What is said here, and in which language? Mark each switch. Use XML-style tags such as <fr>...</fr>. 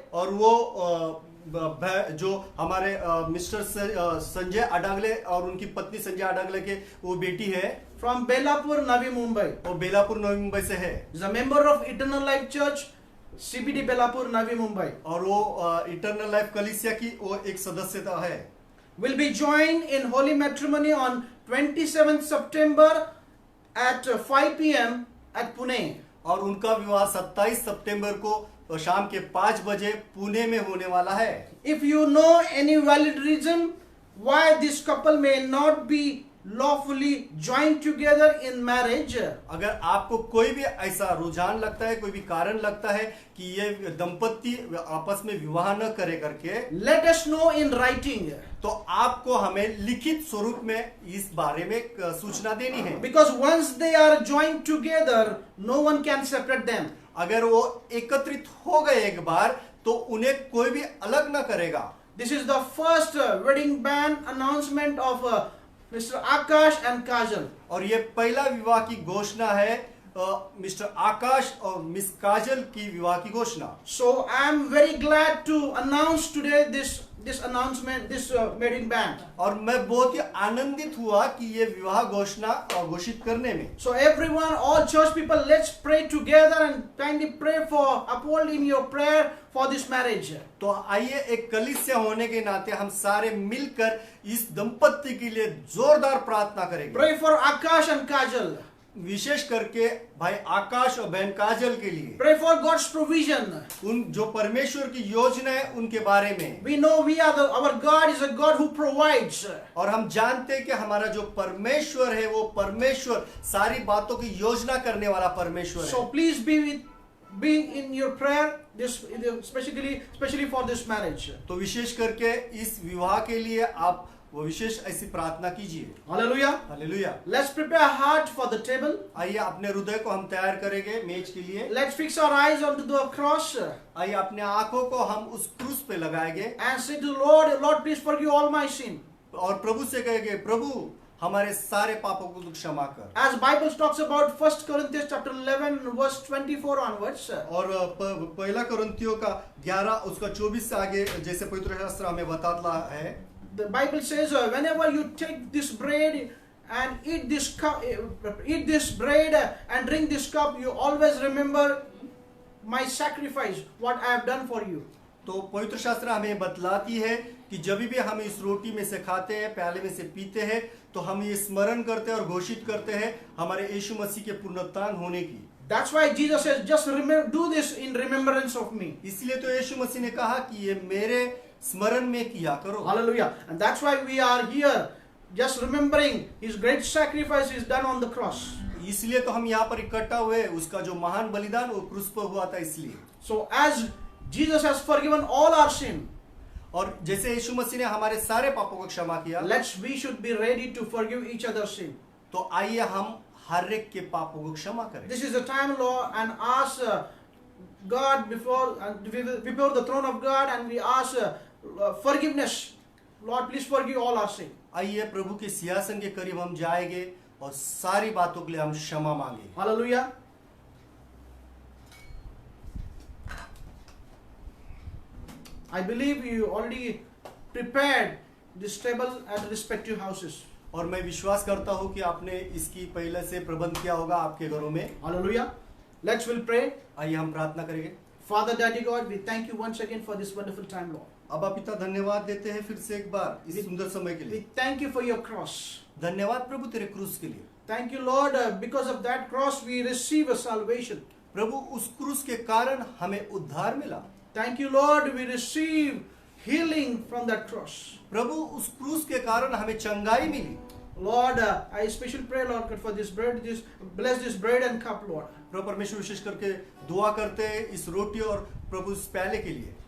<hi>और वो जो हमारे मिस्टर संजय अडगले और उनकी पत्नी संजय अडगले के वो बेटी है,</hi> <en>From Belapur Navi Mumbai.</en> <hi>वो बेलापुर नवी मुंबई से है।</hi> <en>Is a member of eternal life church CBD Belapur Navi Mumbai.</en> <hi>और वो इटर्नल लाइफ कलीसिया की वो एक सदस्यता है।</hi> <en>Will be joined in holy matrimony on 27th September at 5 p.m. at Pune.</en> <hi>और उनका विवाह 27 सितंबर को शाम के 5 बजे पुणे में होने वाला है।</hi> <en>If you know any valid reason why this couple may not be lawfully joined together in marriage,</en> <hi>अगर आपको कोई भी ऐसा रुझान लगता है, कोई भी कारण लगता है कि ये दंपत्ति आपस में विवाह न करे करके,</hi> <en>let us know in writing.</en> <hi>तो आपको हमें लिखित स्वरूप में इस बारे में सूचना देनी है।</hi> <en>Because once they are joined together, no one can separate them.</en> <hi>अगर वो एकत्रित हो गए एक बार, तो उन्हें कोई भी अलग न करेगा।</hi> <en>This is the first wedding ban announcement of Mr. Akash and Kajal.</en> <hi>और ये पहला विवाह की घोषणा है मिस्टर आकाश और मिस काजल की विवाह की घोषणा।</hi> <en>So I am very glad to announce today this announcement, this wedding ban.</en> <hi>और मैं बहुत ही आनंदित हुआ कि ये विवाह घोषणा घोषित करने में।</hi> <en>So everyone, all church people, let's pray together and kindly pray for upholding your prayer for this marriage.</en> <hi>तो आइए एक कलीसिया होने के नाते हम सारे मिलकर इस दंपत्ति के लिए जोरदार प्रार्थना करेंगे।</hi> <en>Pray for Akash and Kajal.</en> <hi>विशेष करके भाई आकाश और बहन काजल के लिए।</hi> <en>Pray for God's provision.</en> <hi>उन जो परमेश्वर की योजना है उनके बारे में।</hi> <en>We know our God is a God who provides.</en> <hi>और हम जानते हैं कि हमारा जो परमेश्वर है वो परमेश्वर सारी बातों की योजना करने वाला परमेश्वर है।</hi> <en>So please be in your prayer, especially for this marriage.</en> <hi>तो विशेष करके इस विवाह के लिए आप वो विशेष ऐसी प्रार्थना कीजिए।</hi> <en>Hallelujah.</en> <hi>Hallelujah.</hi> <en>Let's prepare a heart for the table.</en> <hi>आइए अपने हृदय को हम तैयार करेंगे मेज के लिए।</hi> <en>Let's fix our eyes onto the cross</en> <hi>आइए अपने आंखों को हम उस क्रूस पे लगाएंगे</hi> <en>and say to the Lord, please forgive all my sin.</en> <hi>और प्रभु से कहेंगे, प्रभु हमारे सारे पापों को तू क्षमा कर।</hi> <en>As Bible talks about 1 Corinthians chapter 11 verse 24 onwards.</en> <hi>और पहला कोरिन्थियों का 11 उसका 24 से आगे जैसे पवित्र शास्त्र हमें बताता है।</hi> <en>The Bible says, whenever you take this bread and eat this bread and drink this cup, you always remember my sacrifice, what I have done for you.</en> <hi>तो पवित्र शास्त्र हमें बतलाती है कि जब भी हम इस रोटी में से खाते हैं, प्याले में से पीते हैं, तो हम ये स्मरण करते हैं और घोषित करते हैं हमारे यीशु मसीह के पुनरुत्थान होने की।</hi> <en>That's why Jesus says, just remember, do this in remembrance of me.</en> <hi>इसलिए तो यीशु मसीह ने कहा कि ये मेरे स्मरण में किया करो।</hi> <en>Hallelujah. And that's why we are here, just remembering his great sacrifice is done on the cross.</en> <hi>इसलिए तो हम यहाँ पर इकट्ठा हुए, उसका जो महान बलिदान वो क्रूस पर हुआ था इसलिए।</hi> <en>So as Jesus has forgiven all our sin,</en> <hi>और जैसे यीशु मसीह ने हमारे सारे पापों को क्षमा किया,</hi> <en>we should be ready to forgive each other's sin.</en> <hi>तो आइए हम हर एक के पापों को क्षमा करें।</hi> <en>This is the time, Lord, and ask God before the throne of God, and we ask forgiveness. Lord, please forgive all our sin.</en> <hi>आइए प्रभु के सिंहासन के करीब हम जाएंगे और सारी बातों के लिए हम क्षमा मांगे।</hi> <en>Hallelujah. I believe you already prepared this table at the respective houses.</en> <hi>और मैं विश्वास करता हूँ कि आपने इसकी पहले से प्रबंध किया होगा आपके घरों में।</hi> <en>Hallelujah. Let's will pray.</en> <hi>आइए हम प्रार्थना करेंगे।</hi> <en>Father, Daddy God, we thank you once again for this wonderful time, Lord.</en> <hi>अब्बा पिता, धन्यवाद देते हैं फिर से एक बार इस सुंदर समय के</hi> <en>We</en> <hi>लिए।</hi> <en>thank you for your cross.</en> <hi>धन्यवाद प्रभु तेरे क्रूस के लिए।</hi> <en>Thank you, Lord, because of that cross we receive a salvation.</en> <hi>प्रभु उस क्रूस के कारण हमें उद्धार मिला।</hi> <en>Thank you, Lord, we receive healing from that cross.</en> <hi>प्रभु उस क्रूस के कारण हमें चंगाई मिली।</hi> <en>Lord, I especially pray, Lord, God, for this bread, bless this bread and cup, Lord.</en> <hi>प्रभु परमेश्वर विशेष करके दुआ करते हैं इस रोटी और प्रभु इस प्याले के लिए।</hi>